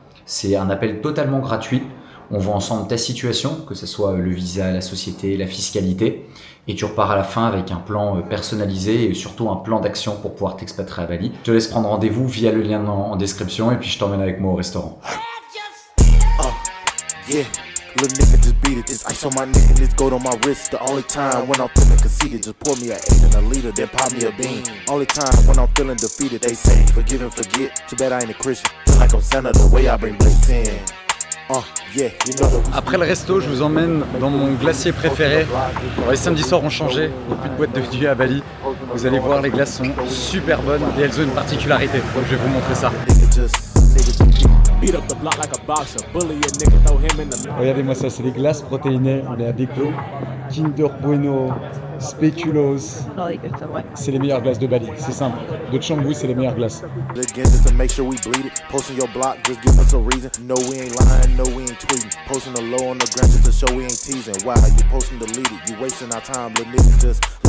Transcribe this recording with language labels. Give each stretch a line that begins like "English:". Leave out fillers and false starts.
French: C'est un appel totalement gratuit. On voit ensemble ta situation, que ce soit le visa, la société, la fiscalité. Et tu repars à la fin avec un plan personnalisé et surtout un plan d'action pour pouvoir t'expatrier à Bali. Je te laisse prendre rendez-vous via le lien en description et puis je t'emmène avec moi au restaurant.
English: Yeah, little nigga just beat it. This ice on my neck and this gold on my wrist. The only time when I'm feeling conceited, just pour me a 8 and a liter, then pop me a bean. Only time when I'm feeling defeated, they say forgive and forget. Too bad I ain't a Christian. Feel like I'm Santa the way I bring bliss in.
French: Après le resto, je vous emmène dans mon glacier préféré. Alors, les samedis soirs ont changé, il n'y a plus de boîte de nuit à Bali. Vous allez voir, les glaces sont super bonnes et elles ont une particularité. Donc je vais vous montrer ça. Regardez-moi ça, c'est des glaces protéinées. On est avec Kinder Bueno, Speculoos. C'est les meilleures glaces de Bali, c'est simple. De Canggu, c'est les meilleures glaces.
English: Posting the low on the ground just to show we ain't teasing. Why you posting deleted? You wasting our time, little nigga just